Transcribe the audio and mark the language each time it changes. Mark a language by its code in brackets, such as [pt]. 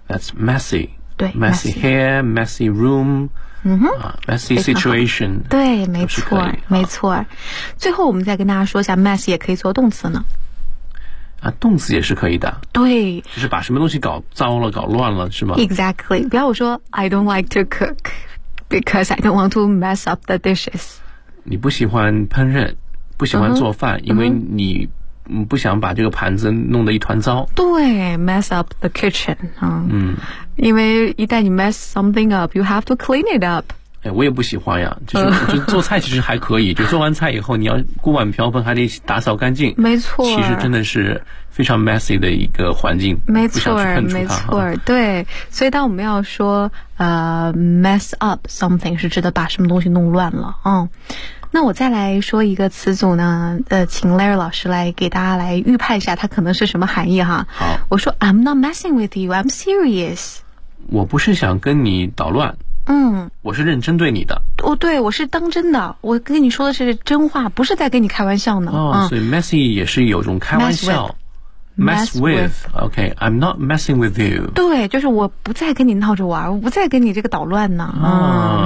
[en] That's messy。 [zh] 对 [en] ，messy hair, messy room, messy situation。 [zh] 对，没错，没错。最后，我们再跟大家说一下 ，mess 也可以做动词呢。啊，动词也是可以的。对，就是把什么东西搞糟了、搞乱了，是吗 [en] ？Exactly。 [zh] 不要我说 [en] ，I don't like to cook because I don't want to mess up the dishes。 [zh] 你不喜欢烹饪，不喜欢做饭，因为你。不想把这个盘子弄得一团糟。对 [en] ，mess up the kitchen [zh] 因为一旦你 [en] mess something up， you have to clean it up。 [zh] 哎，我也不喜欢呀，就做菜其实还可以，就做完菜以后你要锅碗瓢盆还得打扫干净。没错，其实真的是非常 messy 的一个环境。没错，没错，对。所以当我们要说 [en] mess up something， [zh] 是指的把什么东西弄乱了。那我再来说一个词组呢，请 Larry 老师来给大家来预判一下它可能是什么含义哈。好， [en] 我说 I'm not messing with you, I'm serious。 [zh] 我不是想跟你捣乱，嗯，我是认真对你的。哦，对，我是当真的，我跟你说的是真话，不是在跟你开玩笑呢。哦，所以 messy 也是有种开玩笑。 [en] Mess with. OK, I'm not messing with you. [zh] 对，就是我不再跟你闹着玩，我不再跟你这个捣乱呢。